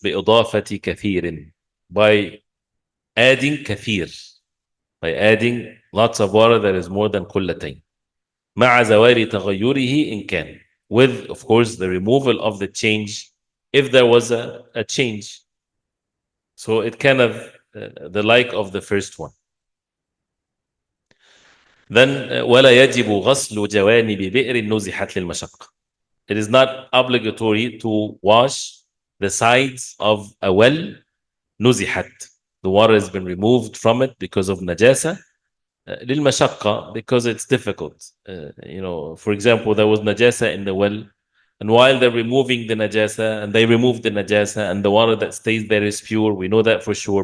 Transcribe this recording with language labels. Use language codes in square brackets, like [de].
[ar] بِإِضَافَةِ كَثِيرٍ, [en] by adding kathir, by adding lots of water that is more than kullatayn. [ar] مع زوال تغيره إن كان, [en] with of course the removal of the change, if there was a change. So it kind of the like of the first one. Then [ar] ولا يجب غسل جوانب بئر نزحت للمشقة. [en] It is not obligatory to wash the sides of a well نزحت. The water has been removed from it because of najasa. للمشقة, because it's difficult. For example, there was najasa in the well, and while they're removing the najasa, and they remove the najasa, and the water that stays there is pure, we know that for sure.